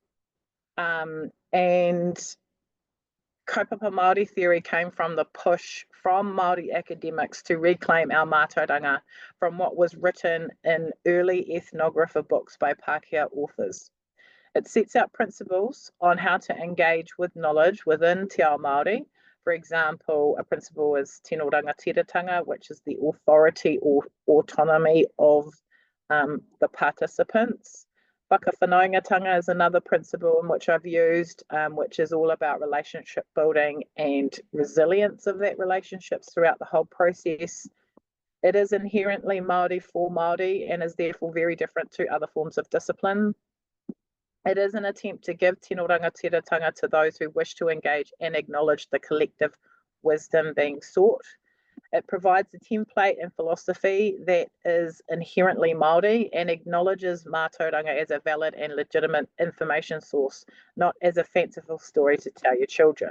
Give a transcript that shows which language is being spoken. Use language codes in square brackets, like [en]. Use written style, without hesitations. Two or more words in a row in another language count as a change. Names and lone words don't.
[en] And [mi] kaupapa Māori [en] theory came from the push from Māori academics to reclaim our Mātauranga from what was written in early ethnographer books by Pākehā authors. It sets out principles on how to engage with knowledge within [mi] te ao Māori. [en] For example, a principle is [mi] tino rangatiratanga, [en] which is the authority or autonomy of the participants. Whakawhanaungatanga is another principle in which I've used, which is all about relationship building and resilience of that relationships throughout the whole process. It is inherently Māori for Māori and is therefore very different to other forms of discipline. It is an attempt to give [mi] tino rangatiratanga [en] to those who wish to engage and acknowledge the collective wisdom being sought. It provides a template and philosophy that is inherently Māori and acknowledges Mātauranga as a valid and legitimate information source, not as a fanciful story to tell your children.